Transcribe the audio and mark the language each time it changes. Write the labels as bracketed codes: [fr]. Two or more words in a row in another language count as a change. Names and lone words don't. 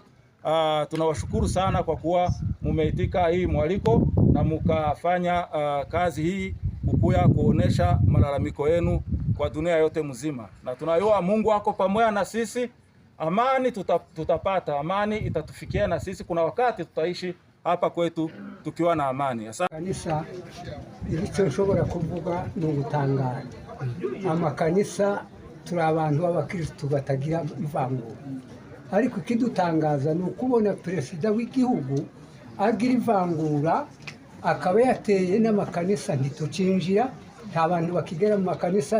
[sw] Tunawashukuru sana kwa kuwa mumeitika hii mwaliko na mukafanya kazi hii kukuya kuonesha malalamiko yenu kwa dunia yote mzima. Na tunayua Mungu wako pamoja na sisi. Amani tutapata, amani itatufikia, na sisi kuna wakati tutaishi hapa kwetu tukiwa na amani. Asante. [rw] Kanisa icyo nshobora kuvuga ni ugutangara. Amakanisa turi abantu b'abakristo batagira ivangura, ariko ikidutangaza ni ukubona perezida w'igihugu agira ivangura, akaba yateye n'amakanisa ntitucinjira, nta bantu bakigera mu makanisa.